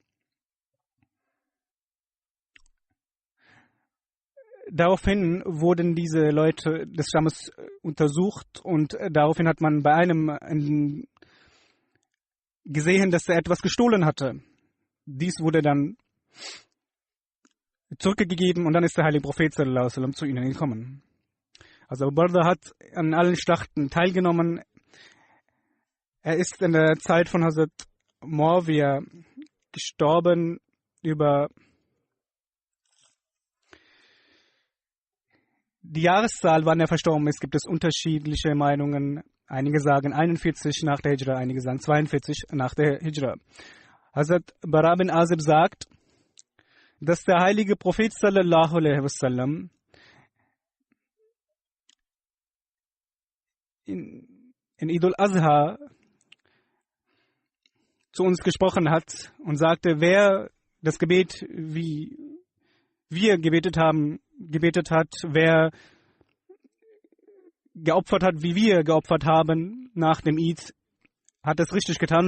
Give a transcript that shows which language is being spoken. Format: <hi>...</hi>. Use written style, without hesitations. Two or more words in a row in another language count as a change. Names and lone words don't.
<de>Daraufhin wurden diese Leute des Stammes untersucht und daraufhin hat man bei einem gesehen, dass er etwas gestohlen hatte. Dies wurde dann zurückgegeben und dann ist der heilige Prophet</de> <ar>صلى الله عليه وسلم</ar> <de>zu ihnen gekommen. Also Abu Barda hat an allen Schlachten teilgenommen. Er ist in der Zeit von Hazrat Muawiyah gestorben. Über die Jahreszahl, wann er verstorben ist, gibt es unterschiedliche Meinungen. Einige sagen 41 nach der Hijra, einige sagen 42 nach der Hijra. Hazrat Bara bin Azib sagt, dass der heilige Prophet</de> <ar>صلى الله عليه وسلم</ar> <de>in Eid al-Adha zu uns gesprochen hat und sagte, wer das Gebet, wie wir gebetet haben, gebetet hat, wer geopfert hat, wie wir geopfert haben nach dem Eid, hat das richtig getan.</de>